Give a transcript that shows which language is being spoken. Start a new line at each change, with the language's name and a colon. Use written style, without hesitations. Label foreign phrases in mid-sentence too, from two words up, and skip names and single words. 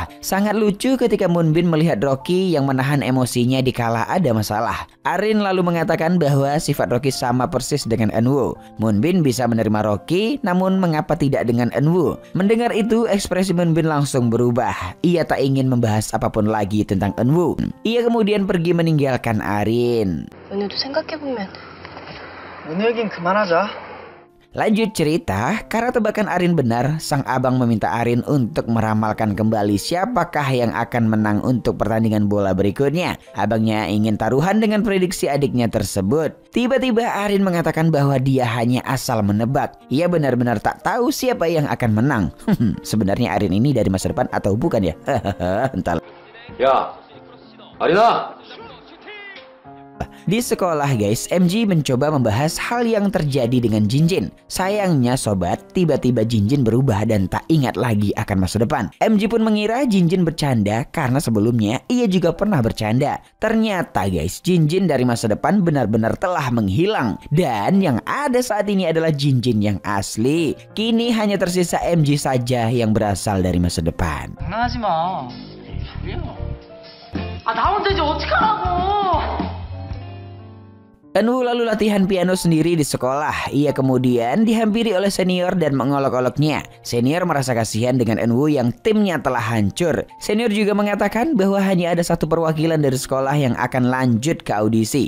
Indonesian: Sangat lucu ketika Moonbin melihat Rocky yang menahan emosinya dikala ada masalah. Arin lalu mengatakan bahwa sifat Rocky sama persis dengan Eunwoo. Moonbin bisa menerima Rocky, namun mengapa tidak dengan Eunwoo? Mendengar itu, ekspresi Moonbin langsung berubah. Ia tak ingin membahas apapun lagi tentang Eunwoo. Ia kemudian pergi meninggalkan Arin.
Korean: 은우도 생각해보면 은우 얘긴 그만하자.
Indonesian: Lanjut cerita, karena tebakan Arin benar, sang abang meminta Arin untuk meramalkan kembali siapakah yang akan menang untuk pertandingan bola berikutnya. Abangnya ingin taruhan dengan prediksi adiknya tersebut. Tiba-tiba Arin mengatakan bahwa dia hanya asal menebak. Ia benar-benar tak tahu siapa yang akan menang. Sebenarnya Arin ini dari masa depan atau bukan ya? Entah.
Korean: 야, 아린아!
Indonesian: Di sekolah guys, MG mencoba membahas hal yang terjadi dengan Jinjin. Sayangnya sobat, tiba-tiba Jinjin berubah dan tak ingat lagi akan masa depan. MG pun mengira Jinjin bercanda karena sebelumnya ia juga pernah bercanda. Ternyata guys, Jinjin dari masa depan benar-benar telah menghilang. Dan yang ada saat ini adalah Jinjin yang asli. Kini hanya tersisa MG saja yang berasal dari masa depan.
Korean: 장난하지 마. 소리야. 나 혼자 이제 어떡하라고.
Indonesian: Eunwoo lalu latihan piano sendiri di sekolah. Ia kemudian dihampiri oleh senior dan mengolok-oloknya. Senior merasa kasihan dengan Eunwoo yang timnya telah hancur. Senior juga mengatakan bahwa hanya ada satu perwakilan dari sekolah yang akan lanjut ke audisi.